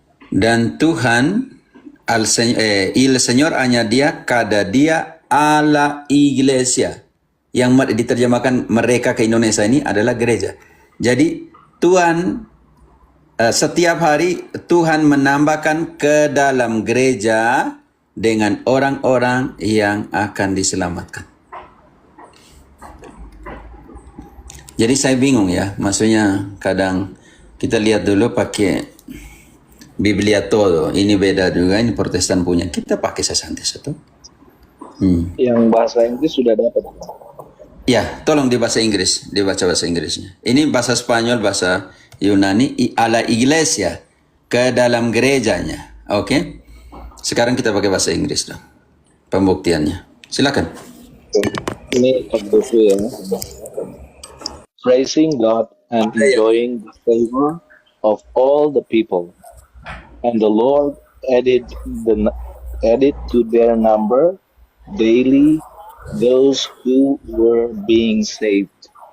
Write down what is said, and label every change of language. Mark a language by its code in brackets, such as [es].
[id] Dan Tuhan [es] el Señor añadía cada día a la iglesia. [id] Yang diterjemahkan mereka ke Indonesia ini adalah gereja. Jadi Tuhan setiap hari Tuhan menambahkan ke dalam gereja dengan orang-orang yang akan diselamatkan. Jadi saya bingung ya, maksudnya kadang kita lihat dulu pakai Biblia todo, ini beda juga, ini Protestan punya, kita pakai Sasantes itu. Yang bahasa Inggris sudah dapat. Ya, tolong di bahasa Inggris, dibaca bahasa Inggrisnya. Ini bahasa Spanyol, bahasa Yunani, [es] a la iglesia, [id] ke dalam gerejanya. Oke? Sekarang kita pakai bahasa Inggris dong, pembuktiannya. Silakan. Ini buku ya. [en] Praising God and enjoying the favor of all the people. And the Lord added to their number daily those who were being saved.